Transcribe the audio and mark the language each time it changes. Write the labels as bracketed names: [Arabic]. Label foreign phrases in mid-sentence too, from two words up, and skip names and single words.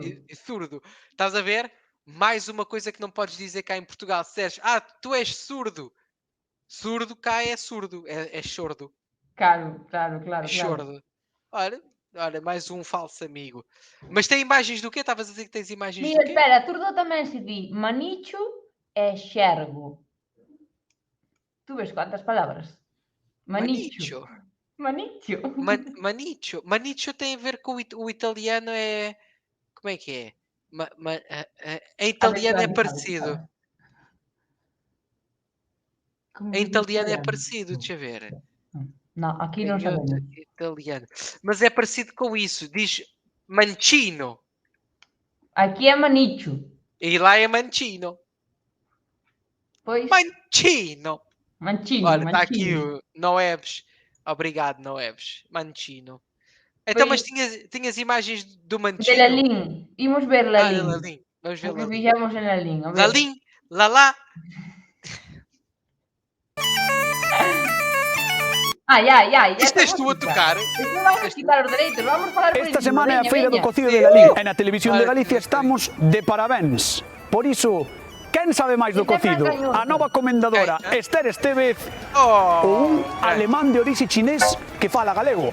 [Portuguese] e surdo. Estás a ver? Mais uma coisa que não podes dizer cá em Portugal. Se disseres, tu és surdo. Surdo cá é surdo. É chordo. Claro. É chordo. Olha, mais um falso amigo. Mas tem imagens do quê? Estavas a dizer que tens imagens [Galician] Mira, [Portuguese] do quê? [Galician] espera, zurdo tamén se di manicho e xergo. Tu ves quantas palabras? Manicho. Manicho. Manicho. Manicho. [Portuguese] Manicho tem a ver com o italiano é... Como é que é? Em italiano é parecido. Como Em se diz italiano é italiano? parecido, deixa eu ver. Não, aqui não Canhoto sabemos. italiano. Mas é parecido com isso. Diz mancino. Aqui é manicho. E lá é mancino. Pois, Mancino. manchino, Olha, está aqui manchino. o Noebs. Obrigado, Noebs. Mancino. Então, Pois, mas tinhas imagens do de Mancino? [Galician] Lalín. Imos ver [Portuguese] De [Galician] Lalín. [Portuguese] Lalim. Vamos ver O que Lalim. [Galician] fixemos en Lalín. A ver. [Portuguese] Lalim, Lalá. Ai. Isto és tu a tocar? [Galician] Isto non vai quitar os dereitos. [Portuguese] Vamos falar por [Galician] Esta [Portuguese] encima, [Galician] semana é a veña, Feira do veña. Cocido de Lalín e na Televisión de [Portuguese] Ai, [Galician] Galicia [Portuguese] que estamos de parabéns. [Galician] Por iso, quen sabe máis do [Portuguese] Este é [Galician] cocido? Francañoso. A nova comendadora Quen? Esther Estevez [Portuguese] Oh, [Galician] ou un [Portuguese] ai. [Galician] alemán de orixe chinés que fala galego?